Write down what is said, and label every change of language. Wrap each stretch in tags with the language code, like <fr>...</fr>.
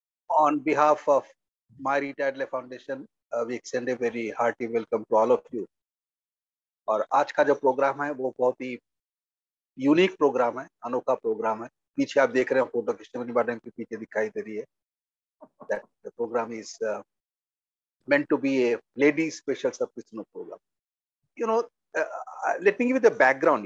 <en>On behalf of my Retired Life Foundation, we extend a very hearty welcome to all of you.</en> <hi>और आज का जो programme है वो बहुत ही यूनिक प्रोग्राम है, अनोखा प्रोग्राम है. पीछे आप देख रहे हैं फोटो कृष्णमणि मैडम के पीछे दिखाई दे रही है.</hi> <en>That the program is meant to be a lady special subscription program. You know, let me give you the background.</en>